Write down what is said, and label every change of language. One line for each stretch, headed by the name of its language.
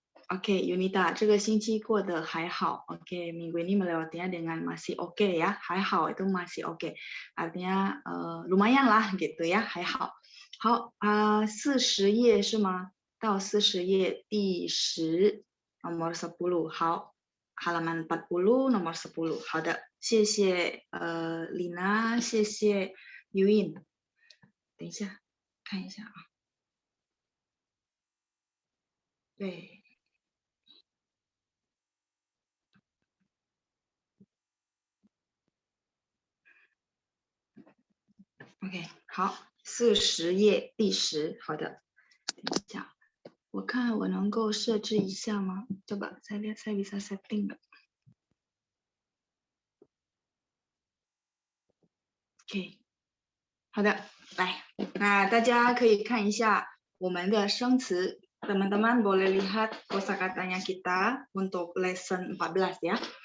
Chinese: Oke, Yunita, 这个星期过得还好.
Indonesian: Oke, minggu ini melewatinya dengan masih oke ya.
Chinese: 还好
Indonesian: itu masih oke. Artinya lumayan lah gitu ya,
Chinese: 还好.好，40页是吗？到40页第10
Indonesian: nomor 10. 好，halaman 40 nomor 10.
Chinese: 好的，谢谢Lina， 谢谢 Yuin。等一下，看一下啊。对。 OK， 好，40页第10，好的，等一下，我看我能够设置一下吗？
Indonesian: coba saya lihat saya bisa setting nggak？
Chinese: OK， 好的，来，那大家可以看一下我们的生词 ，
Indonesian: teman-teman boleh lihat kosakatanya kita untuk lesson 14ya。